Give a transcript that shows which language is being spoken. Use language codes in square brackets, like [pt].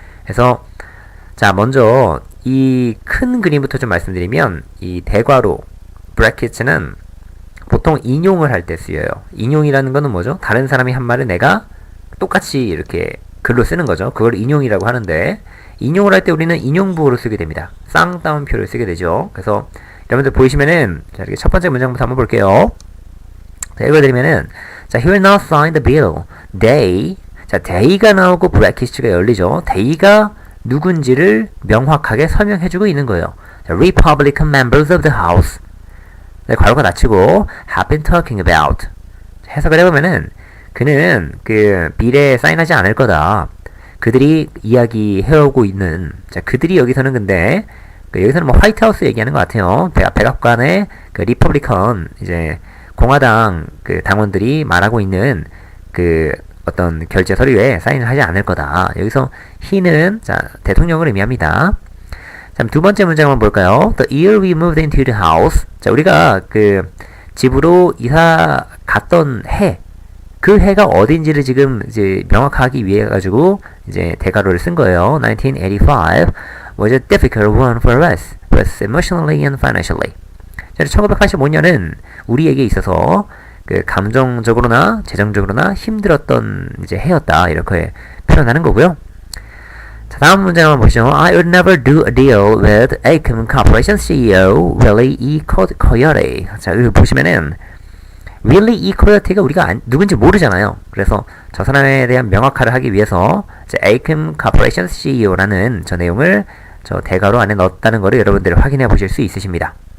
[ko] 그래서 자, 먼저 이 큰 그림부터 좀 말씀드리면 이 대괄호 brackets는 보통 인용을 할 때 쓰여요. 인용이라는 거는 뭐죠? 다른 사람이 한 말을 내가 똑같이 이렇게 글로 쓰는 거죠. 그걸 인용이라고 하는데, 인용을 할 때 우리는 인용부호를 쓰게 됩니다. 쌍따옴표를 쓰게 되죠. 그래서 여러분들 보이시면은 자, 이렇게 첫 번째 문장부터 한번 볼게요. 자, 읽어드리면은 자, [en] he will not sign the bill. They. [ko] 자, they가 나오고 브래킷가 열리죠. they가 누군지를 명확하게 설명해주고 있는 거예요. [en] 자, Republican members of the House. [ko] 네, 괄호가 닫히고 [en] have been talking about. [ko] 자, 해석을 해보면은 그는 빌에 사인하지 않을 거다. 그들이 이야기해오고 있는. 자, 그들이 여기서는 근데 여기서는 화이트하우스 얘기하는 것 같아요. 백악관의 리퍼블리컨 이제 공화당 당원들이 말하고 있는 어떤 결제 서류에 사인을 하지 않을 거다. 여기서 he는 자, 대통령을 의미합니다. 자, 두 번째 문장 한번 볼까요? [en] The year we moved into the house. [ko] 자, 우리가 집으로 이사 갔던 해. 그 해가 어딘지를 지금 이제 명확하기 위해 가지고 이제 대괄호를 쓴 거예요. [en] 1985 was a difficult one for us, both emotionally and financially. [ko] 1985년은 우리에게 있어서 감정적으로나 재정적으로나 힘들었던 이제 해였다. 이렇게 표현하는 거고요. 자, 다음 문제 한번 보시죠. [en] I would never do a deal with Acom Corporation CEO Willie E. Coyote. [ko] 자, 여기 보시면은 Willie E. Coyote가 우리가 누군지 모르잖아요. 그래서 저 사람에 대한 명확화를 하기 위해서 Acom Corporation CEO라는 저 내용을 저 대괄호 안에 넣었다는 거를 여러분들 확인해 보실 수 있으십니다.